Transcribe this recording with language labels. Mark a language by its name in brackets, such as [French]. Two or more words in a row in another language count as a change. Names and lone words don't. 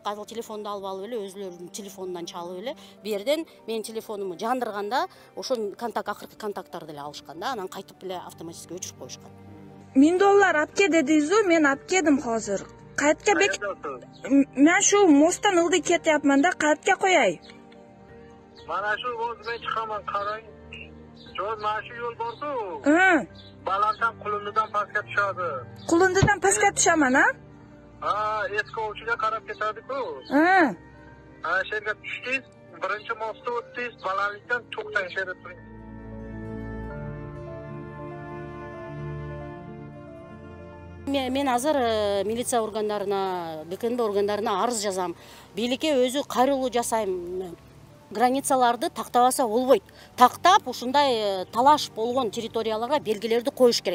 [Kyrgyz] Азыр телефонду алып эле, өзүлөрүнүн телефонунан чалып эле, бу жерден менин телефонуму жандырганда, ошо акыркы контакттарды эле алышкан да, анан кайтып эле автоматически өчүрүп коюшкан. $1000 алып ке дедиңизби? Мен алып келдим азыр. Кайтка бек. Мен шу мосттан ылдый кетиапман да, кайтка кояй. [Uzbek] Mana shu o'zimga chiqaman, qarang. Jo'z mana shu yo'l borku. Balanddan Qulundidan pastga tushadi. Qulundidan pastga tushaman, ha? Eski ovchiga qarab ketadi-ku. Shu yerga tushdingiz, birinchi mostni o'tdingiz, balandlikdan to'xtang, shu yerda turing. [Kyrgyz] Мен азыр милиция органдарына, ГКНБ органдарына арыз жазам. Бийликке өзү кайрылуу жасайм. Границаларды тактабаса болбойт. Тактап, ушундай талаш болгон территорияларга белгилерди коюш керек.